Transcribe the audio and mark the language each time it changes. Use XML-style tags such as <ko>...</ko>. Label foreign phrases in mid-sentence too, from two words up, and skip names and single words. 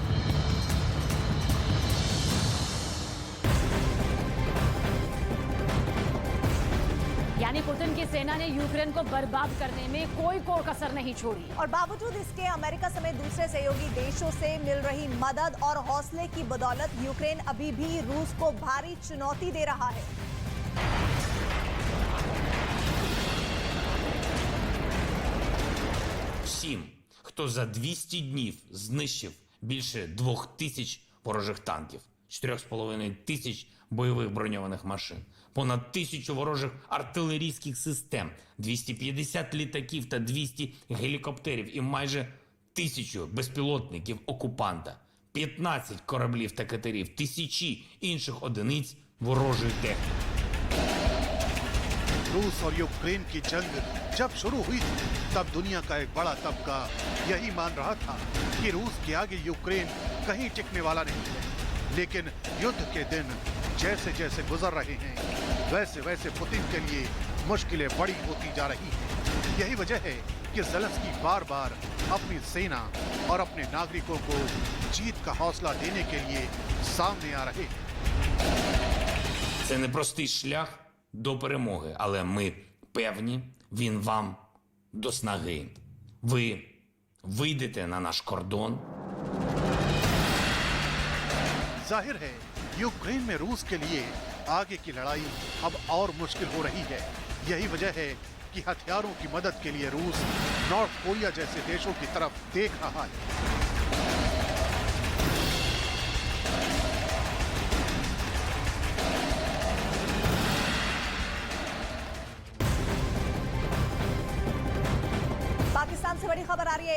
<hi>यानी पुतिन की सेना ने यूक्रेन को बर्बाद करने में कोई कसर नहीं छोड़ी। और बावजूद इसके अमेरिका समेत दूसरे सहयोगी देशों से मिल रही मदद और हौसले की बदौलत यूक्रेन अभी भी रूस को भारी चुनौती दे रहा है।</hi> <uk>Всім, хто за 200 днів знищив більше 2000 ворожих танків, 4500 бойових броньованих машин, понад 1000 ворожих артилерійських систем, 250 літаків та 200 гелікоптерів і майже 1000 безпілотників окупанта, 15 кораблів та катерів, тисячі інших одиниць ворожої техніки.</uk> <hi>रूस और यूक्रेन की जंग जब शुरू हुई थी, तब दुनिया का एक बड़ा तबका यही मान रहा था कि रूस के आगे यूक्रेन कहीं टिकने वाला नहीं है। लेकिन युद्ध के दिन जैसे जैसे गुजर रहे हैं, वैसे वैसे पुतिन के लिए मुश्किलें बड़ी होती जा रही हैं। यही वजह है कि ज़ेलेंस्की बार बार अपनी सेना और अपने नागरिकों को जीत का हौसला देने के लिए सामने आ रहे हैं।</hi> <uk>Це непростий шлях до перемоги, але ми певні, він вам до снаги. Ви вийдете на наш кордон.</uk> <hi>जाहिर है यूक्रेन में रूस के लिए आगे की लड़ाई अब और मुश्किल हो रही है। यही वजह है कि हथियारों की मदद के लिए रूस नॉर्थ कोरिया जैसे देशों की तरफ देख रहा है। पाकिस्तान से बड़ी खबर आ रही है।</hi>